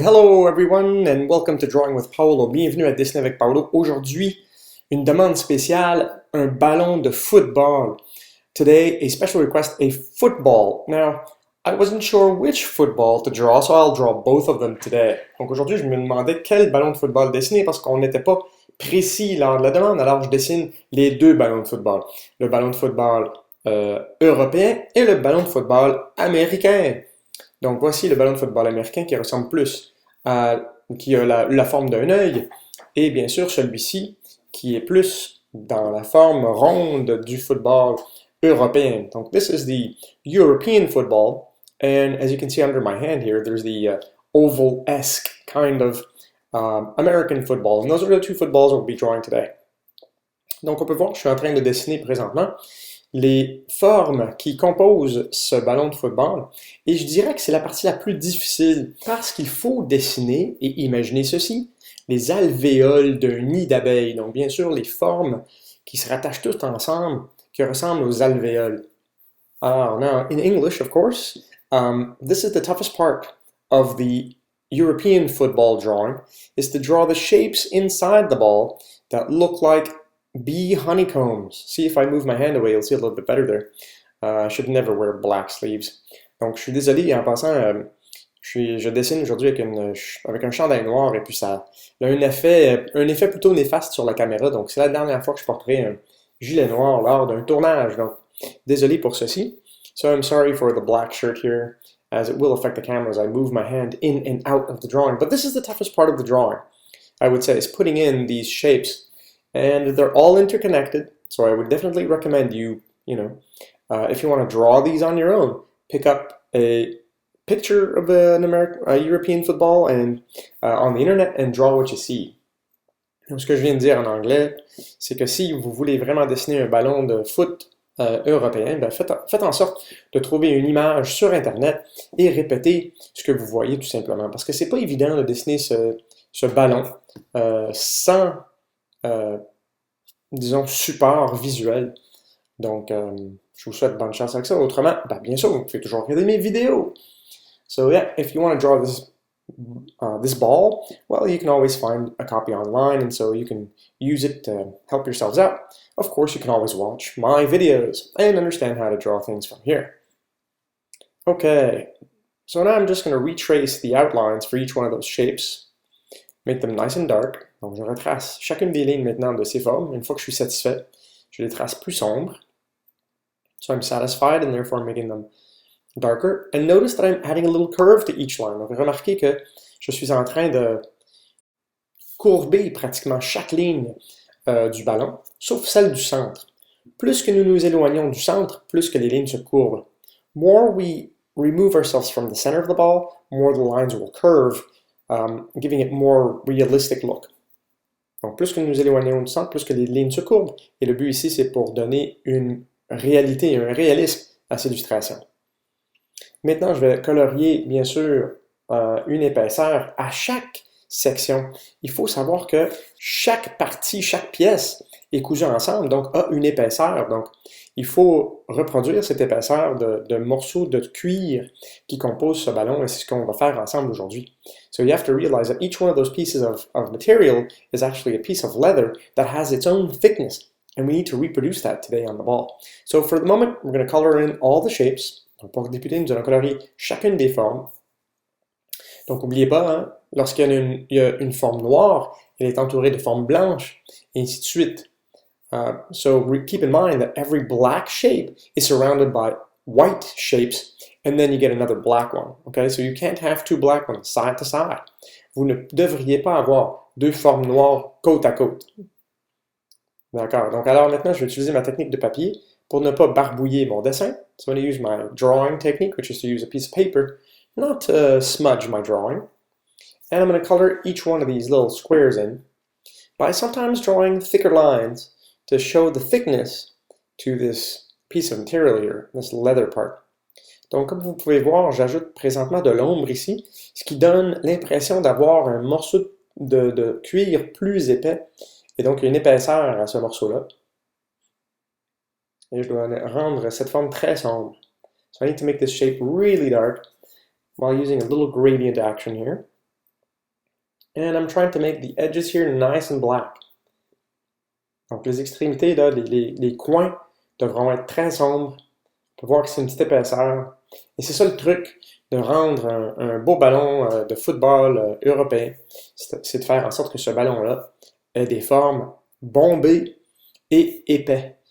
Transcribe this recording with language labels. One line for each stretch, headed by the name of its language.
English: Hello everyone and welcome to Drawing with Paolo.
French: Bienvenue à Dessiner avec Paolo. Aujourd'hui, une demande spéciale, un ballon de football.
English: Today, a special request, a football. Now, I wasn't sure which football to draw, so I'll draw both of them today.
French: Donc aujourd'hui, je me demandais quel ballon de football dessiner parce qu'on n'était pas précis lors de la demande, alors je dessine les deux ballons de football. Le ballon de football européen et le ballon de football américain. Donc voici le ballon de football américain qui ressemble plus qui a la forme d'un œil, et bien sûr celui-ci qui est plus dans la forme ronde du football européen.
English: Donc this is the European football, and as you can see under my hand here, there's the oval-esque kind of American football, and those are the two footballs we'll be drawing today.
French: Donc on peut voir que je suis en train de dessiner présentement les formes qui composent ce ballon de football, et je dirais que c'est la partie la plus difficile parce qu'il faut dessiner et imaginer ceci, les alvéoles d'un nid d'abeilles, donc bien sûr les formes qui se rattachent toutes ensemble, qui ressemblent aux alvéoles.
English: Alors, now, in English, of course, this is the toughest part of the European football drawing, is to draw the shapes inside the ball that look like bee honeycombs. See, if I move my hand away, you'll see a little bit better there. I should never wear black sleeves.
French: Donc, je suis désolé, en passant, je dessine aujourd'hui avec un chandail noir, et puis ça a un effet plutôt néfaste sur la caméra. Donc, c'est la dernière fois que je porterai un gilet noir lors d'un tournage. Donc, désolé pour ceci.
English: So I'm sorry for the black shirt here, as it will affect the camera as I move my hand in and out of the drawing. But this is the toughest part of the drawing, I would say, is putting in these shapes. And they're all interconnected, so I would definitely recommend you, if you want to draw these on your own, pick up a picture of a European football and on the internet and draw what you see.
French: Donc, ce que je viens de dire en anglais, c'est que si vous voulez vraiment dessiner un ballon de foot européen, ben faites en sorte de trouver une image sur Internet et répétez ce que vous voyez tout simplement. Parce que c'est pas évident de dessiner ce ballon sans disons, support visuel. Donc, je vous souhaite bonne chance avec ça. Autrement, ben, bien sûr, vous pouvez toujours regarder mes vidéos.
English: So yeah, if you want to draw this ball, well, you can always find a copy online, and so you can use it to help yourselves out. Of course, you can always watch my videos and understand how to draw things from here. Okay, so now I'm just going to retrace the outlines for each one of those shapes. Make them nice and dark.
French: Donc, je retrace chacune des lignes maintenant de ces formes. Une fois que je suis satisfait, je les trace plus sombres.
English: So I'm satisfied and therefore making them darker. And notice that I'm adding a little curve to each line.
French: Donc, remarquez que je suis en train de courber pratiquement chaque ligne du ballon, sauf celle du centre. Plus que nous nous éloignons du centre, plus que les lignes se courbent.
English: More we remove ourselves from the center of the ball, more the lines will curve, giving it more realistic look.
French: Donc, plus que nous nous éloignons du centre, plus que les lignes se courbent. Et le but ici, c'est pour donner une réalité, un réalisme à ces illustrations. Maintenant, je vais colorier, bien sûr, une épaisseur à chaque section. Il faut savoir que chaque partie, chaque pièce est cousue ensemble, donc a une épaisseur. Donc, il faut reproduire cette épaisseur de morceaux de cuir qui composent ce ballon, et c'est ce qu'on va faire ensemble aujourd'hui.
English: So you have to realize that each one of those pieces of material is actually a piece of leather that has its own thickness, and we need to reproduce that today on the ball. So for the moment, we're going to color in all the shapes.
French: Donc pour débuter, nous allons colorier chacune des formes. Donc n'oubliez pas, hein, lorsqu'il y a une forme noire, elle est entourée de formes blanches, et ainsi de suite.
English: So keep in mind that every black shape is surrounded by white shapes, and then you get another black one. Okay, so you can't have two black ones side to side.
French: Vous ne devriez pas avoir deux formes noires côte à côte. D'accord, donc alors maintenant je vais utiliser ma technique de papier pour ne pas barbouiller mon dessin.
English: So I'm going to use my drawing technique, which is to use a piece of paper, not to smudge my drawing. And I'm going to color each one of these little squares in by sometimes drawing thicker lines to show the thickness to this piece of material here, this leather part.
French: Donc, comme vous pouvez voir, j'ajoute présentement de l'ombre ici, ce qui donne l'impression d'avoir un morceau de cuir plus épais, et donc une épaisseur à ce morceau-là. Et je dois rendre cette forme très sombre.
English: So I need to make this shape really dark, while using a little gradient action here. And I'm trying to make the edges here nice and black.
French: Donc les extrémités, là, les coins devront être très sombres. On peut voir que c'est une petite épaisseur. Et c'est ça le truc de rendre un beau ballon de football européen. C'est de faire en sorte que ce ballon-là ait des formes bombées et épais.